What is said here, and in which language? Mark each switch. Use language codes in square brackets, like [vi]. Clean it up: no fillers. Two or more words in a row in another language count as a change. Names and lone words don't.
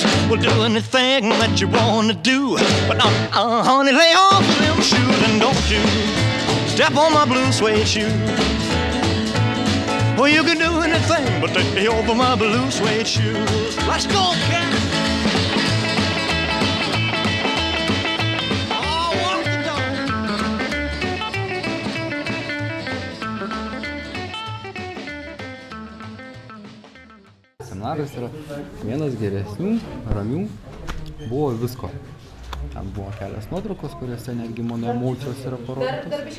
[en] Well, do anything that you want to do, but honey, lay off them shoes and don't you step on my blue suede shoe. Well, you can do anything but take me over my blue suede shoes. Let's go, cat! Oh, walk the dog. [lt] Seminaras yra vienas geresnių, ramių, buvo visko. Ten buvo kelias nuotraukos, kuriuose netgi mano emocijos yra parodytos.